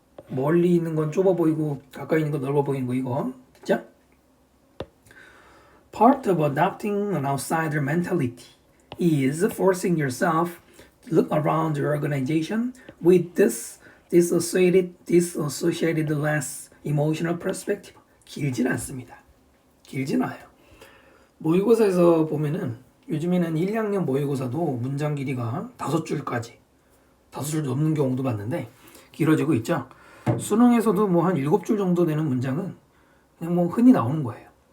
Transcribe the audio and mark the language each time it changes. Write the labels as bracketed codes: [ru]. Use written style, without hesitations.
[ko] 멀리 있는 건 좁아 보이고 가까이 있는 건 넓어 보이는 거 이거, 됐죠? [en] Part of adopting an outsider mentality is forcing yourself to look around your organization with this disassociated less emotional perspective. [ko] 길진 않습니다. 길진 않아요. 모의고사에서 보면은 요즘에는 1, 2학년 모의고사도 문장 길이가 5줄까지 5줄 넘는 경우도 봤는데 길어지고 있죠. 수능에서도 뭐 한 7줄 정도 되는 문장은 그냥 뭐 흔히 나오는 거예요.